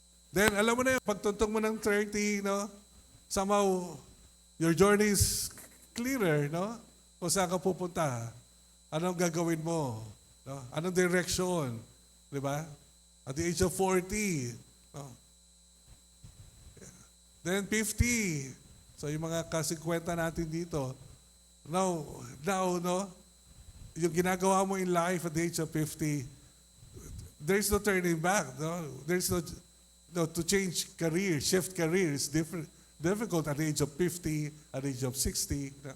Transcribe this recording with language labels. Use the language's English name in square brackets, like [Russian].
[Filipino] Then, alam mo na yun, pagtuntong mo ng 30, no? [English] Somehow, your journey is clearer, no? [Filipino] Kung saan ka pupunta. Anong gagawin mo? No? Anong direction? Di ba? [English] At the age of 40, no? Then 50. [Filipino] So, yung mga ka-50 natin dito. [English] Now, no? [Filipino] Yung ginagawa mo [English] in life at the age of 50, there's no turning back, no? There's no, to change career, shift career is difficult at the age of 50, at the age of 60.